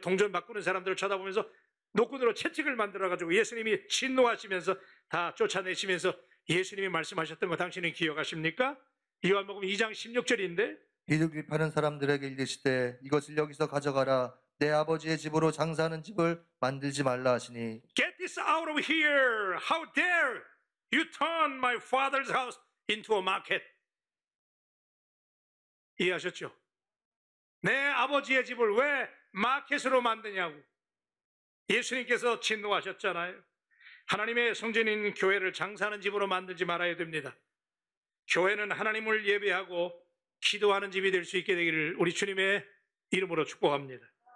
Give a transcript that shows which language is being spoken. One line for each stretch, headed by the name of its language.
Korean: 동전 바꾸는 사람들을 쳐다보면서 노끈으로 채찍을 만들어가지고 예수님이 진노하시면서 다 쫓아내시면서 예수님이 말씀하셨던 거 당신은 기억하십니까? 요한복음 2장 16절인데 비둘기 파는 사람들에게 이르시되 이것을 여기서 가져가라. 내 아버지의 집으로 장사하는 집을 만들지 말라 하시니
English: Get this out of here! How dare you turn my father's house into a market?
Korean: 이해하셨죠? 내 아버지의 집을 왜 마켓으로 만드냐고 예수님께서 진노하셨잖아요. 하나님의 성전인 교회를 장사하는 집으로 만들지 말아야 됩니다. 교회는 하나님을 예배하고 기도하는 집이 될 수 있게 되기를 우리 주님의 이름으로 축복합니다.